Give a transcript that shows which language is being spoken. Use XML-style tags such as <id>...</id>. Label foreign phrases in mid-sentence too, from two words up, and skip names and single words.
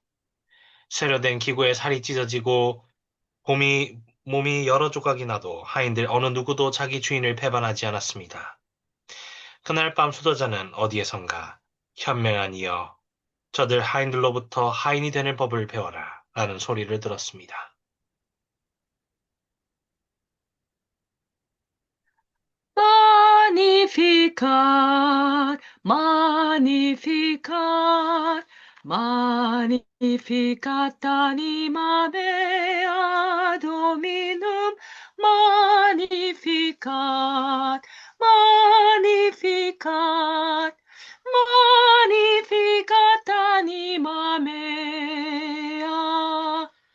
<ko>쇠로 된 기구에 살이 찢어지고 몸이 여러 조각이 나도 하인들 어느 누구도 자기 주인을 배반하지 않았습니다. 그날 밤 수도자는 어디에선가 현명한 이여, 저들 하인들로부터 하인이 되는 법을 배워라 라는 소리를 들었습니다.</ko> <la>Magnificat, magnificat, magnificat anima mea Dominum, magnificat, magnificat, magnificat anima mea.</la>